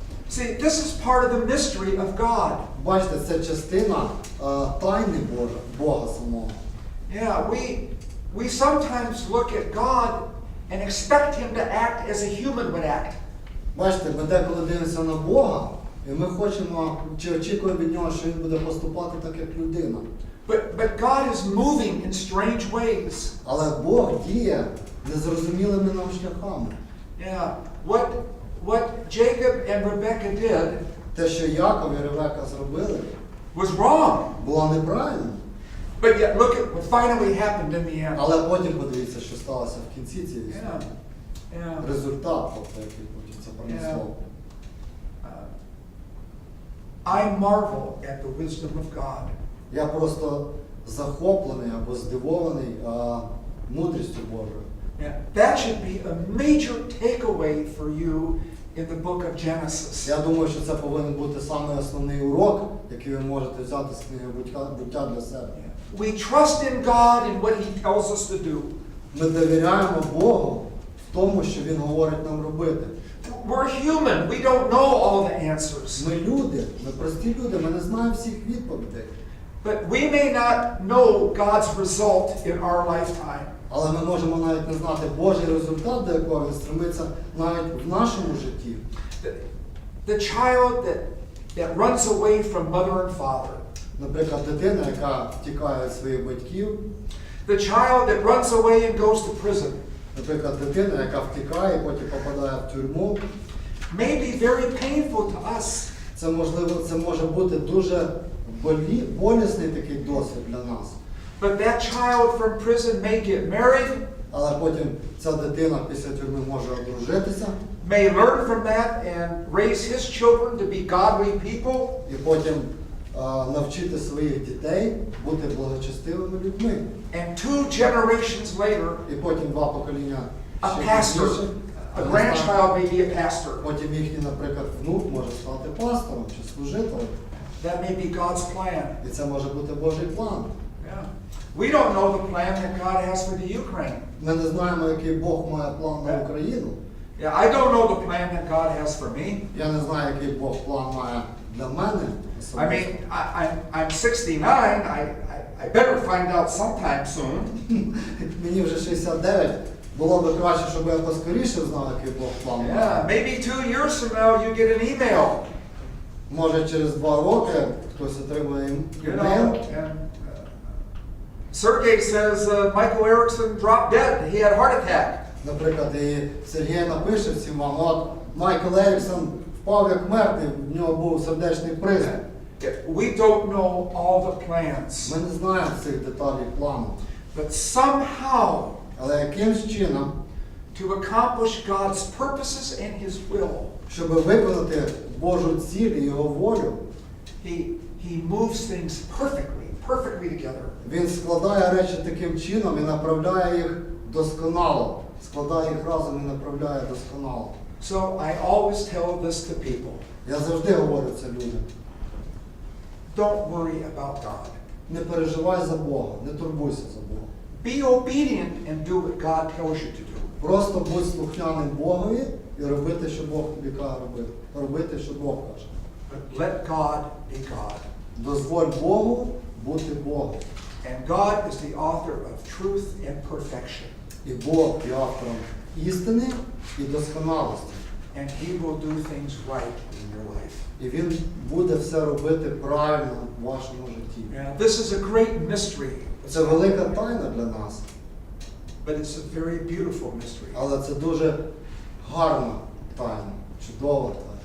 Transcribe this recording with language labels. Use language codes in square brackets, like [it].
[en] See, this is part of the mystery of God. [uk] Бачите, це частина тайни Бога самого. [en] Yeah, we sometimes look at God and expect him to act as a human would act. [uk] Бачите, ми деколи дивимося на Бога, і ми хочемо, чи очікуємо від нього, що він буде поступати так, як людина. [en] But God is moving in strange ways. [uk] Але Бог діє незрозумілими нам шляхами. [en] Yeah, what Jacob and Rebekah did [uk] Те, що Яков і Ревека зробили, [en] was wrong. [uk] було неправильно. [en] But yet look at what finally happened in the end. [uk] Але потім подивіться, що сталося в кінці цієї [en] Yeah, [uk] історії. [en] yeah. [uk] Результат, тобто, який потім це принесло. [en] I marvel at the wisdom of God. [uk] Я просто захоплений або здивований мудрістю Божою. [en] Yeah, that should be a major takeaway for you in the book of Genesis. [uk] Я думаю, що це повинен бути саме основний урок, який ви можете взяти з книги «Буття» для себе. [en] We trust in God and what He tells us to do. [uk] Ми довіряємо Богу в тому, що Він говорить нам робити. [en] We're human. We don't know all the answers. [uk] Ми люди, ми прості люди, ми не знаємо всіх відповідей. [en] But we may not know God's result in our lifetime. [uk] Але ми можемо навіть не знати Божий результат, до якого Він стремиться навіть в нашому житті. [en] The child that runs away from mother and father. [uk] Наприклад, дитина, яка втікає від своїх батьків. [en] The child that runs away and goes to prison. [uk] Наприклад, дитина, яка втікає і потім попадає в тюрму. [en] May be very painful to us. [uk] Це можливо, це може бути дуже болісний такий досвід для нас. [en] But that child from prison may get married. [uk] Але потім ця дитина після тюрми може одружитися. [en] May learn from that and raise his children to be godly people. [uk] І потім навчити своїх дітей бути благочестивими людьми. [en] And 2 generations later, [uk] І потім 2 покоління [en] a [uk] ще [en] pastor, [uk] пізніше, [en] a grandchild may be a pastor. [uk] потім їхній, наприклад, внук може стати пастором чи служителем. [en] That may be God's plan. [uk] І це може бути Божий план. [en] Yeah. We don't know the plan that God has for the Ukraine. [uk] Ми не знаємо, який Бог має план на Україну. [en] Yeah, I don't know the plan that God has for me. [uk] Я не знаю, який Бог план має для мене. [en] I mean, I'm 69. I better find out sometime soon. [uk] Мені вже 69. Було б краще, щоб я поскоріше знав, який Бог план має. [en] Yeah, maybe 2 years from now you get an email. [uk] Може через 2 роки хтось отримує [en] You [uk] email. [en] know, and Sergey says Michael Erikson dropped dead. He had a heart attack. [uk] Наприклад, і Сергій напише всім вам, от Майкл Еріксон впав як мертвий, в нього був сердечний приступ. [en] We don't know all the plans. [uk] Ми не знаємо цих деталей плану. [en] But somehow, [uk] Але якимсь чином, [en] to accomplish God's purposes and His will, [uk] щоб виконати Божу ціль і Його волю, [en] He moves things perfectly together. [uk] Він складає речі таким чином і направляє їх досконало. Складає їх разом і направляє досконало. [en] So I always tell this to people. [uk] Я завжди говорю це людям. [en] Don't worry about God. [uk] Не переживай за Бога, не турбуйся за Бога. [en] Be obedient and do what God tells you to do. [uk] Просто будь слухняним Богові і робити, що Бог тобі каже робити. Робити, що Бог каже. [en] But let God be God. [uk] Дозволь Богу бути Богом. [en] And God is the author of truth and perfection. [uk] І Бог є автором істини і досконалості. [en] And He will do things right in your life. [uk] І Він буде все робити правильно в вашому житті. [en] Yeah, this is a great mystery. [uk] Це велика тайна для нас, [en] But it's a very beautiful mystery. [uk] але це дуже гарна тайна, чудова тайна.